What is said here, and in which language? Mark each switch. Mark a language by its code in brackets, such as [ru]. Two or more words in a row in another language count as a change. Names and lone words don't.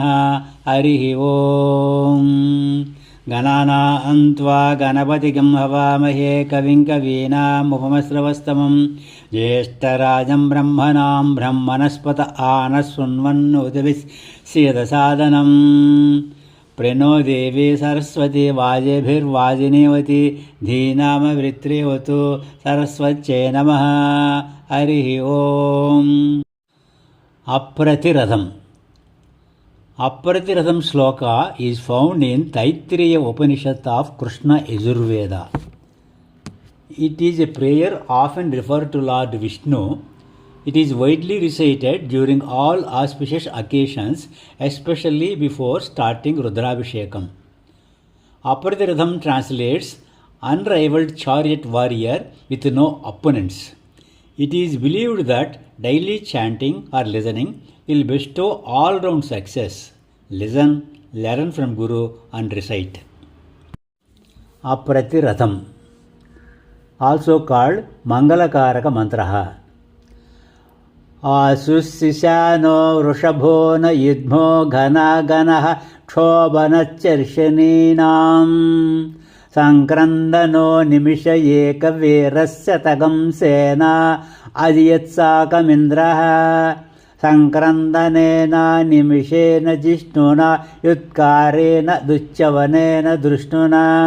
[sa] హరి ఓం. గణానాం త్వా గణపతిగం హవామహే కవిం కవీనాముపమశ్రవస్తమం జ్యేష్ఠరాజం బ్రహ్మణాం బ్రహ్మణస్పత ఆనశృण्वन्नोतिभिः प्रणो देवी सरस्वती वाजेभिर्वाजिनीवती धीनामवृत्रिवतु सरस्वत्यै नमः. हरि ओम. [en] Apratiradham sloka is found in Taittiriya Upanishad of Krishna Yajurveda. It is a prayer often referred to Lord Vishnu. It is widely recited during all auspicious occasions, especially before starting Rudrabhishekam. Apratiradham translates unrivaled chariot warrior with no opponents. It is believed that daily chanting or listening will bestow all-round success. Listen, learn from Guru and recite. Apratiradham, also called [sa] मङ्गलकारक मन्त्रः. आशुशिशानो वृषभो न युध्मो घनागनः क्षोभनचर्षणीनां सङ्क्रन्दनो निमिष एकवीरस्य तगं सेना अजियत्साकमिन्द्रः सङ्क्रन्दनेन निमिषेन जिष्णुना युत्कारेण दुश्चवनेन दृष्णुना